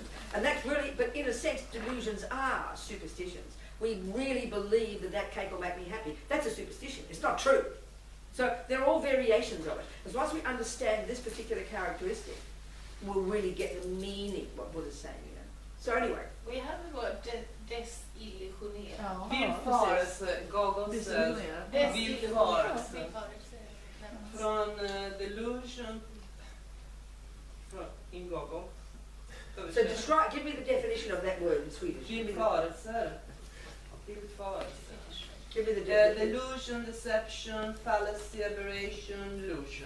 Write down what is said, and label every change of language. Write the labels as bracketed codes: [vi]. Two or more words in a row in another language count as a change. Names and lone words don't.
[en] And that's really, but in a sense, delusions are superstitions. We really believe that cake will make me happy. That's a superstition. It's not true. So they're all variations of it. Because once we understand this particular characteristic, we'll really get the meaning of what Buddha's saying. So anyway. We have the word desillusionera. [sv] Villfarelse, gagelse, villfarelse. [en] Från delusion, in goggle. So give me the definition of that word in Swedish. Villfarelse. Give me the definition. Delusion, deception, fallacy, aberration, illusion.